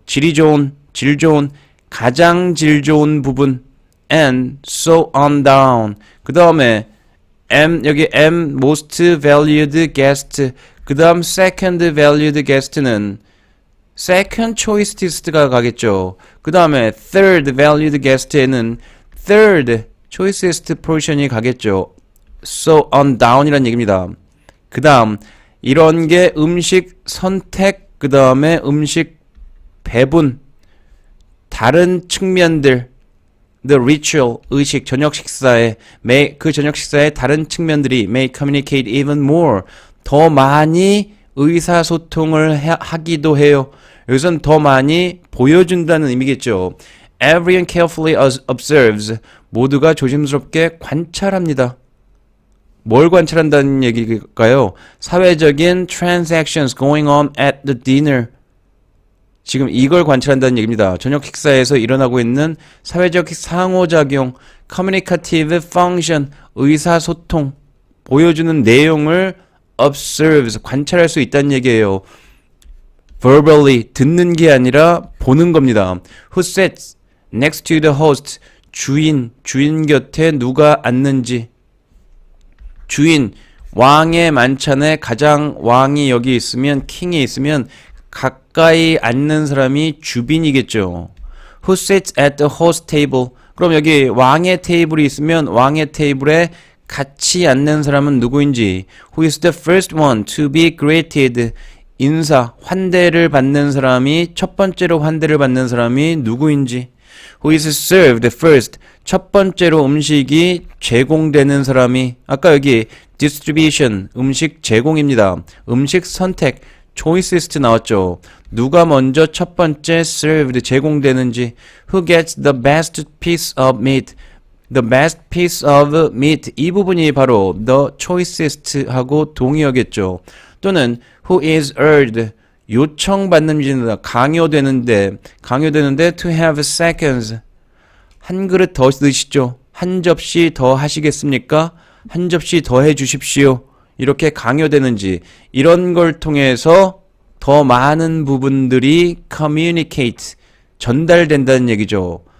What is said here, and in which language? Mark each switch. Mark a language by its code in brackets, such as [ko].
[ko] 질이 좋은, 질 좋은, 가장 질 좋은 부분. [en] And so on down. [ko] 그 다음에 여기 [en] most valued guest. [ko] 그 다음 [en] second valued guest [ko] 는 second choicest가 가겠죠. 그 다음에 [en] third valued guest [ko] 에는 [en] third choicest portion [ko] 이 가겠죠. [en] So on down [ko] 이란 얘기입니다. 그 다음 이런 게 음식 선택, 그 다음에 음식 배분, 다른 측면들, [en] the ritual, [ko] 의식, 저녁 식사에, 그 저녁 식사의 다른 측면들이 [en] may communicate even more, [ko] 더 많이 의사소통을 하기도 해요. 여기선 더 많이 보여준다는 의미겠죠. [en] Everyone carefully observes, [ko] 모두가 조심스럽게 관찰합니다. 뭘 관찰한다는 얘기일까요? 사회적인 [en] transactions going on at the dinner. [ko] 지금 이걸 관찰한다는 얘기입니다. 저녁 식사에서 일어나고 있는 사회적 상호작용, [en] communicative function, [ko] 의사소통, 보여주는 내용을 observes, 관찰할 수 있다는 얘기예요. verbally, 듣는 게 아니라 보는 겁니다. [en] Who sits next to the host, [ko] 주인 곁에 누가 앉는지. 주인, 왕의 만찬에 가장 왕이 여기 있으면, 킹이 있으면 가까이 앉는 사람이 주빈이겠죠. [en] Who sits at the host table? [ko] 그럼 여기 왕의 테이블이 있으면 왕의 테이블에 같이 앉는 사람은 누구인지. [en] Who is the first one to be greeted? [ko] 인사, 환대를 받는 사람이, 첫 번째로 환대를 받는 사람이 누구인지. [en] Who is served first? [ko] 첫 번째로 음식이 제공되는 사람이 아까 여기 distribution 음식 제공입니다. 음식 선택 choicest 나왔죠. 누가 먼저 첫 번째 served 제공되는지 [en] who gets the best piece of meat [ko] the best piece of meat 이 부분이 바로 the choicest 하고 동의어겠죠. 또는 [en] who is urged [ko] 요청받는 지는 강요되는데 [en] to have seconds [ko] 한 그릇 더 드시죠. 한 접시 더 하시겠습니까? 한 접시 더 해주십시오. 이렇게 강요되는지 이런 걸 통해서 더 많은 부분들이 communicate 전달된다는 얘기죠.